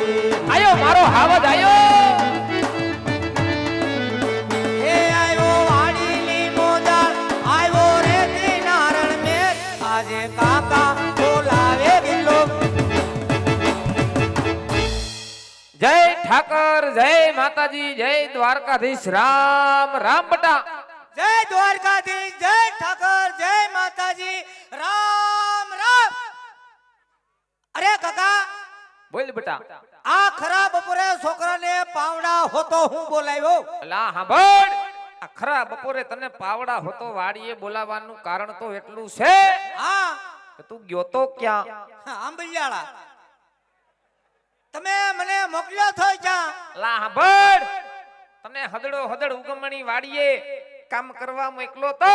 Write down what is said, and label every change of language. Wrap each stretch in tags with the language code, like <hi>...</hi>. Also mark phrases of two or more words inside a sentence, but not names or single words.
<gu>આયો મારો હાવજ આયો જય ઠાકર જય માતાજી જય દ્વારકાધીશ રામ રામ બટા જય દ્વારકાધીશ જય ઠાકર જય માતાજી રામ રામ। અરે કાકા બોલ બેટા આ ખરા બપોરે છોકરા ને પાવડા હોતો હું બોલાવ્યો લા હાંભળ આ ખરા બપોરે તને પાવડા હોતો વાડીએ બોલાવવાનું કારણ તો એટલું છે હા કે તું ગયો તો ક્યાં આંબલિયાળા તમે મને મોકલ્યો છો ક્યાં લા હાંભળ તને હદડો હદડ ઉગમણી વાડીએ કામ કરવા મોકલો તો</gu>